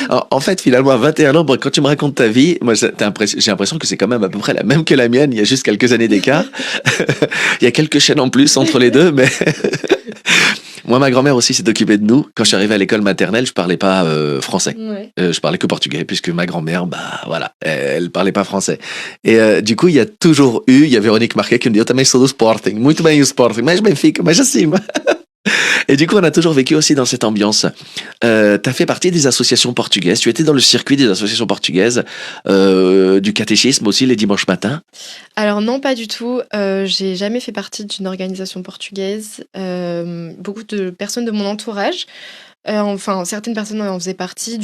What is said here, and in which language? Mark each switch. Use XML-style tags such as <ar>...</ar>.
<fr>En fait, finalement, à 21 ans, quand tu me racontes ta vie, moi, j'ai l'impression que c'est quand même à peu près la même que la mienne. Il y a juste quelques années d'écart. Il y a quelques chaînes en plus entre les deux, mais... Moi, ma grand-mère aussi s'est occupée de nous. Quand je suis arrivé à l'école maternelle, je parlais pas français. Ouais. Je parlais que portugais, puisque ma grand-mère, voilà, elle parlait pas français. Et du coup, il y a Véronique Marquet qui me dit,</fr> <pt>eu também sou do Sporting. Muito bem o Sporting, mas Benfica, mas assim.</pt> <fr>Et du coup, on a toujours vécu aussi dans cette ambiance. T'as fait partie des associations portugaises. Tu étais dans le circuit des associations portugaises, du catéchisme aussi les dimanches matins. Alors non, pas du tout. J'ai jamais fait partie d'une organisation portugaise. Beaucoup de personnes de mon entourage, enfin certaines personnes en faisaient partie.</fr>